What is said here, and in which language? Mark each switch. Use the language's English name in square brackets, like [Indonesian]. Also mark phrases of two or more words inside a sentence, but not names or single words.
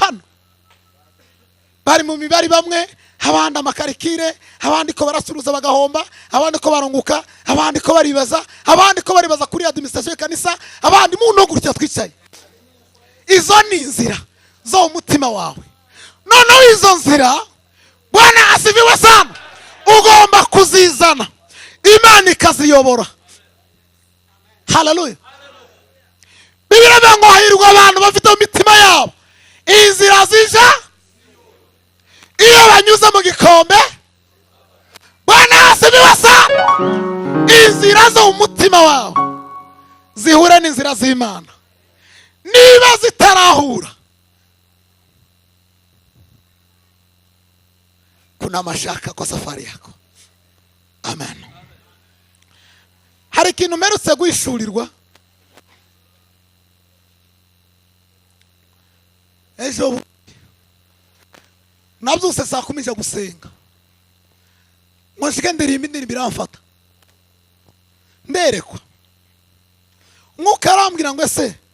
[Kinyarwanda] Bari mu mibari bamwe abandi amakarikire, abandi ko baracuruza bagahomba, abandi ko barunguka, abandi ko baribaza, abandi ko baribaza kuri administration y'kanisa, abandi mu no gutya twicaye. Izo ni inzira zo umutima wawe. Noneho izo nzira [Swahili] Bwana asifiwe sana, [Kinyarwanda] ugomba kuzizana, Imana ikaziyobora. Haleluya. Bibiliya ngo hahirwa abantu bafite imitima yabo inzira zija iyo banyuze mu gikombe. [Swahili] Bwana asifiwe sana, [Kinyarwanda] inzira zo umutima wawe zihure n'inzira z'Imana. Niba zitarahura, [Swahili] kuna mashaka kwa safari yako. [Kinyarwanda] Amen. Hari ikintu mperutse guhishurirwa ejo, nabyutse saa 10 nje gusenga, mwashike ndirimba indirimbo iramfata, nderekwa Mwuka arambwira ngo ese